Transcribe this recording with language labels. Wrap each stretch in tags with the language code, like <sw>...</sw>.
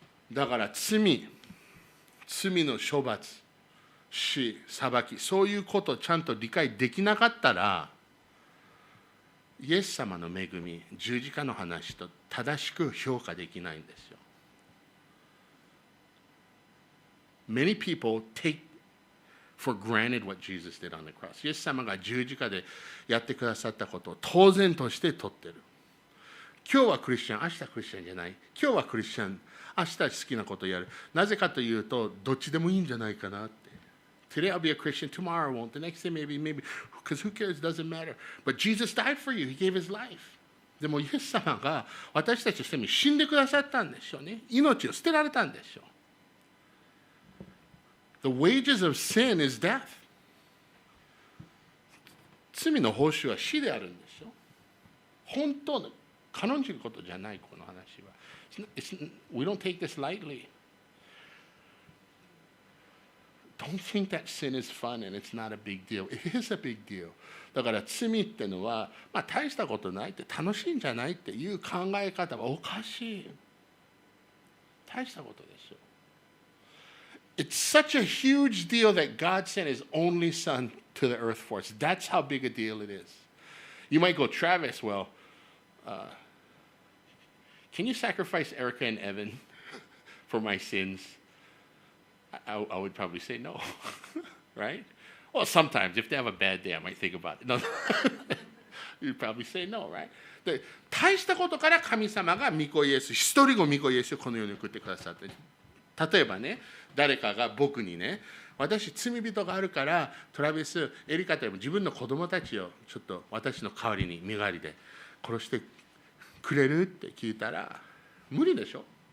<ja>だから罪の処罰、死、裁き、そういうことをちゃんと理解できなかったら、イエス様の恵み、十字架の話と正しく評価できないんですよ。</ja> <en>Many people take for granted what Jesus did on the cross.</en> <ja>イエス様が十字架でやってくださったことを当然として取ってる。今日はクリスチャン、明日クリスチャンじゃない。今日はクリスチャン、明日好きなことをやる。なぜかというと、どっちでもいいんじゃないかなって。</ja> <en>Today I'll be a Christian, tomorrow I won't. The next day maybe, because who cares? It doesn't matter. But Jesus died for you. He gave his life.</en> <ja>でもイエス様が私たちのために死んでくださったんでしょうね。命を捨てられたんでしょう。</ja> <en>The wages of sin is death.</en> <ja>罪の報酬は死であるんですよ。本当の軽んじることじゃない、この話は。</ja> <en>We don't take this lightly. Don't think that sin is fun and it's not a big deal. It is a big deal.</en> <ja>だから罪ってのは、大したことないって楽しいんじゃないっていう考え方はおかしい。大したことですよ。</ja> <en>It's such a huge deal that God sent His only Son to the earth for us. That's how big a deal it is. You might go, Travis, well, can you sacrifice Erica and Evan for my sins? I would probably say no, right? Well, sometimes if they have a bad day, I might think about it. No, you'd probably say no, right?</en> <ja>で、大したことから神様が御子イエス、一人子御子イエスをこの世に送ってくださって、例えばね、誰かが僕にね、私罪人があるからトラビス、エリカとも自分の子供たちをちょっと私の代わりに身代わりで殺してくれるって聞いたら無理でしょ。</ja>